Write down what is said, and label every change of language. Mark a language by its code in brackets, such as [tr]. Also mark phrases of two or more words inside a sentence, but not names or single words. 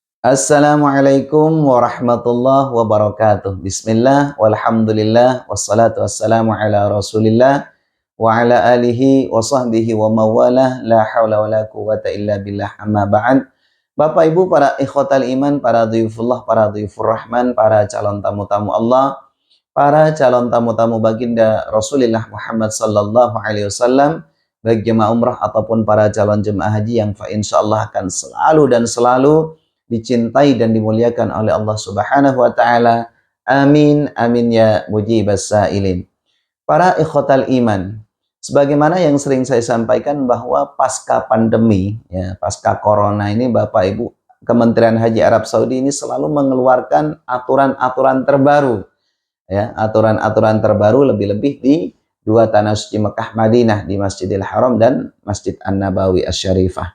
[ar] السلام عليكم ورحمة الله وبركاته. بسم الله والحمد لله والصلاة والسلام على رسول الله وعلى آله وصحبه ومن والاه لا حول ولا قوة إلا بالله أما بعد. [id] Bapak Ibu para [ar] إخوة الإيمان, [id] para dhuyufullah, para [ar] ضيوف الرحمن, [id] para calon tamu-tamu Allah, para calon tamu-tamu baginda Rasulullah Muhammad [ar] صلى الله عليه وسلم, [id] baik jemaah umrah ataupun para calon jemaah haji yang insyaallah akan selalu dan selalu dicintai dan dimuliakan oleh Allah [ar] سبحانه وتعالى. آمين آمين يا مجيب السائلين. [id] Para [ar] إخوة الإيمان, [id] sebagaimana yang sering saya sampaikan bahwa pasca pandemi ya, pasca corona ini Bapak Ibu, Kementerian Haji Arab Saudi ini selalu mengeluarkan aturan-aturan terbaru ya, aturan-aturan terbaru lebih-lebih di dua tanah suci Mekah Madinah, di Masjidil Haram dan Masjid An-Nabawi Asy-Syarifah.